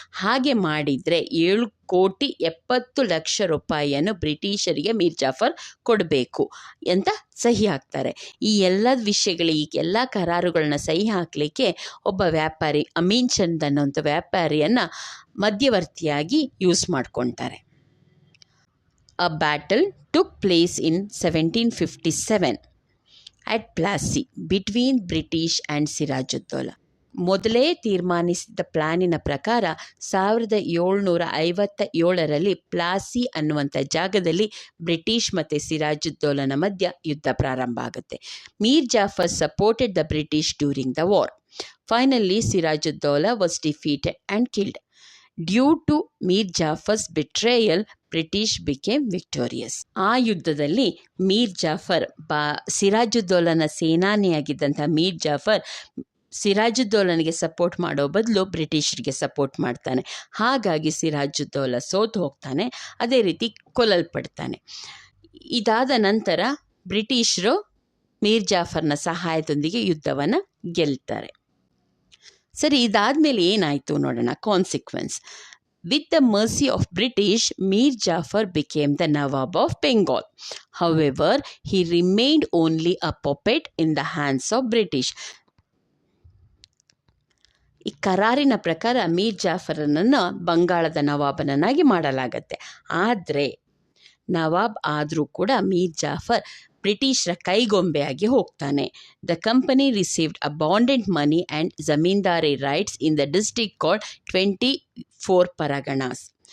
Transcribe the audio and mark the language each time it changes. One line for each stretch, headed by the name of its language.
Kannada: ಹಾಗೆ ಮಾಡಿದರೆ 7,70,00,000 ರೂಪಾಯಿಯನ್ನು ಬ್ರಿಟಿಷರಿಗೆ ಮೀರ್ ಜಾಫರ್ ಕೊಡಬೇಕು ಅಂತ ಸಹಿ ಹಾಕ್ತಾರೆ. ಈ ಎಲ್ಲ ವಿಷಯಗಳಿಗೆ, ಎಲ್ಲ ಕರಾರುಗಳನ್ನ ಸಹಿ ಹಾಕಲಿಕ್ಕೆ ಒಬ್ಬ ವ್ಯಾಪಾರಿ, ಅಮೀನ್ ಚಂದ್ ಅನ್ನೋಂಥ ವ್ಯಾಪಾರಿಯನ್ನು ಮಧ್ಯವರ್ತಿಯಾಗಿ ಯೂಸ್ ಮಾಡ್ಕೊತಾರೆ.
English: A battle took place in 1757 at Plassey between British and Sirajuddaula.
Kannada: ಮೊದಲೇ ತೀರ್ಮಾನಿಸಿದ ಪ್ಲಾನಿನ ಪ್ರಕಾರ 1757ರಲ್ಲಿ ಪ್ಲಾಸಿ ಅನ್ನುವಂಥ ಜಾಗದಲ್ಲಿ ಬ್ರಿಟಿಷ್ ಮತ್ತು ಸಿರಾಜುದ್ದೌಲನ ಮಧ್ಯ ಯುದ್ಧ ಪ್ರಾರಂಭ ಆಗುತ್ತೆ.
English: Mir Jafar supported the British during the war. Finally Sirajuddaula was defeated and killed. Due to Mir Jafar's betrayal, British became victorious.
Kannada: ಆ ಯುದ್ಧದಲ್ಲಿ ಮೀರ್ ಜಾಫರ್ ಸಿರಾಜುದ್ದೌಲನ ಸೇನಾನಿಯಾಗಿದ್ದಂಥ ಮೀರ್ ಜಾಫರ್ ಸಿರಾಜುದ್ದೌಲನಿಗೆ ಸಪೋರ್ಟ್ ಮಾಡೋ ಬದಲು ಬ್ರಿಟಿಷರಿಗೆ ಸಪೋರ್ಟ್ ಮಾಡ್ತಾನೆ. ಹಾಗಾಗಿ ಸಿರಾಜುದ್ದೌಲ ಸೋತು ಹೋಗ್ತಾನೆ, ಅದೇ ರೀತಿ ಕೊಲ್ಲಲ್ಪಡ್ತಾನೆ. ಇದಾದ ನಂತರ ಬ್ರಿಟಿಷರು ಮೀರ್ ಜಾಫರ್ನ ಸಹಾಯದೊಂದಿಗೆ ಯುದ್ಧವನ್ನು ಗೆಲ್ತಾರೆ. ಸರಿ, ಇದಾದಮೇಲೆ ಏನಾಯಿತು ನೋಡೋಣ. Consequence.
English: With the mercy of British, Mir Jafar became the Nawab of Bengal. However, he remained only a puppet in the hands of British.
Kannada: ಈ ಕರಾರಿನ ಪ್ರಕಾರ ಮೀರ್ ಜಾಫರನನ್ನು ಬಂಗಾಳದ ನವಾಬನನ್ನಾಗಿ ಮಾಡಲಾಗತ್ತೆ. ಆದರೆ ನವಾಬ್ ಆದರೂ ಕೂಡ ಮೀರ್ ಜಾಫರ್ ಬ್ರಿಟಿಷರ ಕೈಗೊಂಬೆಯಾಗಿ ಹೋಗ್ತಾನೆ.
English: The company received abundant money and zamindari rights in the district called 24 Parganas.